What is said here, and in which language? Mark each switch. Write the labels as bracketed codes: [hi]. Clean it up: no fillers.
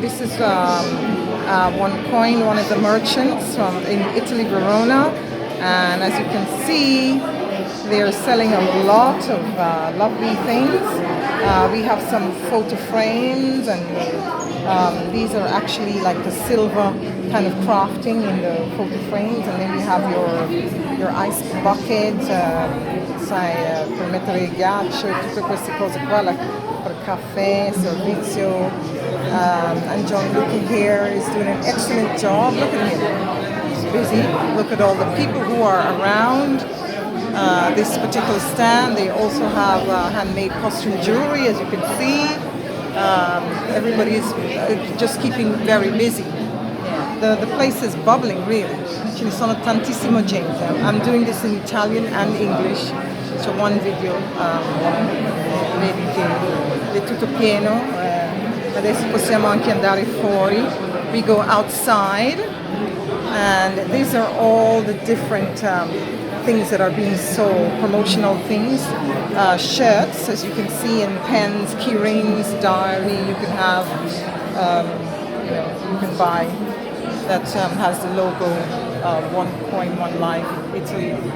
[en] This is OneCoin, one of the merchants from in Italy, Verona. And as you can see, they're selling a lot of lovely things. We have some photo frames, and these are actually like the silver kind of crafting in the photo frames. And then you have your ice bucket, [it] sai, per mettere il ghiaccio, tutte queste cose qua, per caffè, servizio. [en] And John Luca here is doing an excellent job. Look at him. He's busy. Look at all the people who are around this particular stand. They also have handmade costume jewelry, as you can see. Everybody is just keeping very busy. The place is bubbling, really. [it] Ce ne sono tantissima gente. [en] I'm doing this in Italian and English. [it] C'è one video, vedi che è tutto pieno. Adesso possiamo anche andare fuori. [en] We go outside, and these are all the different things that are being sold, promotional things, shirts, as you can see, and pens, key rings, diary. You can have, you can buy that has the logo OneCoin, OneLife, Italy.